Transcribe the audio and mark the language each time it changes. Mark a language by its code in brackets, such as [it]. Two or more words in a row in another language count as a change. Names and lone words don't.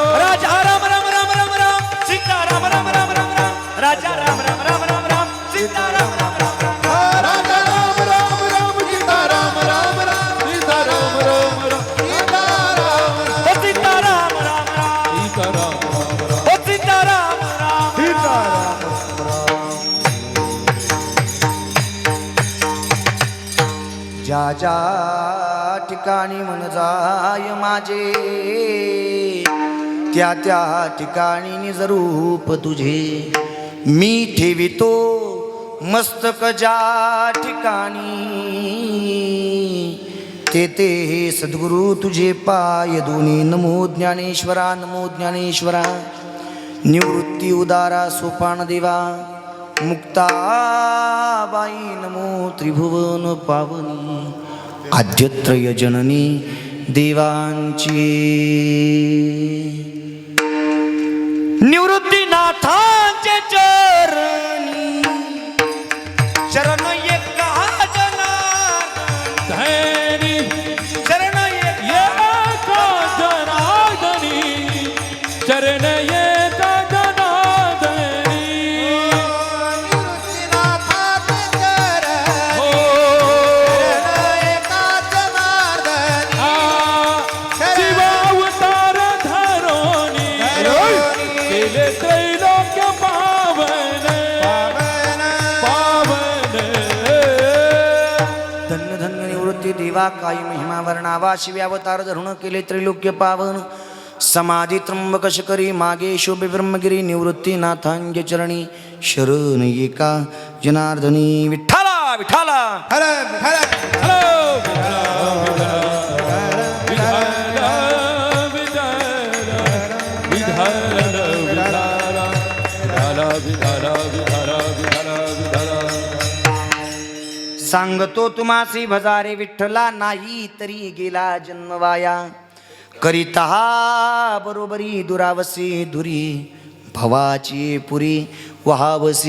[hi] राजा राम राम राम राम राम सीता राम राम राम राम राम राजा राम राम राम राम राम सीता राम राम राम राम राजा राम राम राम सीता राम राम राम सीता राम राम राम सीता राम ओ सीता राम राम राम सीता राम राम राम ओ सीता राम राम सीता राम [mr] ज्या ज्या ठिकाणी मन जाय माझे त्या त्या ठिकाणी निज रूप तुझे मी ठेवितो मस्तक ज्या ठिकाणी ते सद्गुरु तुझे पाय दोन्ही नमो ज्ञानेश्वरा नमो ज्ञानेश्वरा निवृत्ती उदारा सोपान देवा मुक्ताबाई नमो त्रिभुवन पावनी आद्यत्रय जननी देवांची निवृत्तीनाथांचे चरणी चरण एका जनार्दनी धैर्य चरण एका एका जनार्दनी चरण एका जनार्दनी हो शिवावतार धरोनी केले त्रैलोक्य पावन पावन धन्य धन्य निवृत्ती देवा काही महिमा वर्णावा शिवे अवतार धरून केले त्रैलोक्य पावन समाधी त्र्यंबक शकरी मागे शोभे ब्रह्मगिरी निवृत्ती नाथांगे चरणी शरण एका जनार्दनी विठ्ठल विठाला हर हर सांगतो तुम्हासी भजारे विठ्ठला नाही तरी गेला जन्म वाया करीता बरोबरी दुरावसी दुरी भवाची पुरी वहावसी.